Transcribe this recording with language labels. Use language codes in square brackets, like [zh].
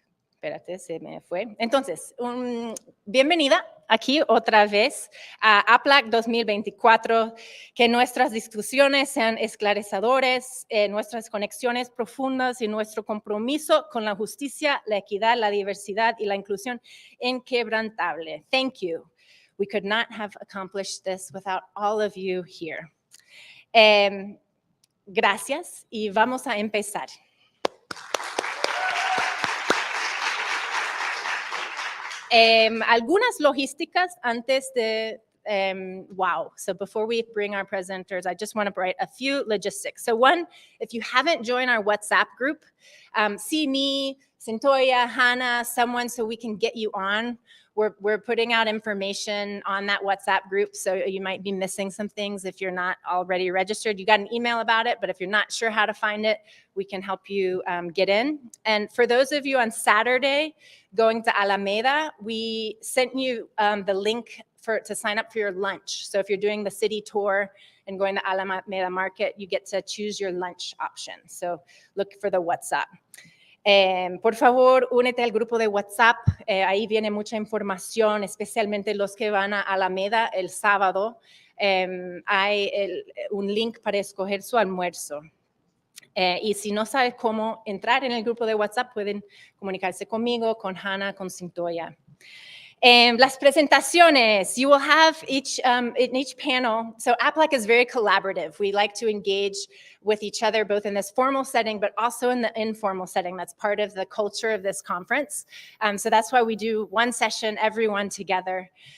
[es] Espérate, se me fue. Entonces, bienvenida aquí otra vez a AAPLAC 2024. Que nuestras discusiones sean esclarecedores, nuestras conexiones profundas y nuestro compromiso con la justicia, la equidad, la diversidad y la inclusión inquebrantable. [en] Thank you. We could not have accomplished this without all of you here. [es] Gracias y vamos a empezar. Algunas logísticas antes de WOW. [en] So before we bring our presenters, I just want to write a few logistics. So one, if you haven't joined our WhatsApp group, see me, Cynthia, Hannah, someone so we can get you on. we're putting out information on that WhatsApp group, so you might be missing some things if you're not already registered. You got an email about it, but if you're not sure how to find it, we can help you get in. And for those of you on Saturday going to Alameda, we sent you the link to sign up for your lunch. So if you're doing the city tour and going to Alameda Market, you get to choose your lunch option. So look for the WhatsApp. [es] Por favor, únete al grupo de WhatsApp. Ahí viene mucha información, especialmente los que van a Alameda el sábado. Hay un link para escoger su almuerzo. Y si no sabes cómo entrar en el grupo de WhatsApp, pueden comunicarse conmigo, con Hannah, con Cintoya. Las presentaciones, [en] you will have in each panel. So AAPLAC is very collaborative. We like to engage with each other, both in this formal setting, but also in the informal setting. That's part of the culture of this conference. So that's why we do one session, everyone together.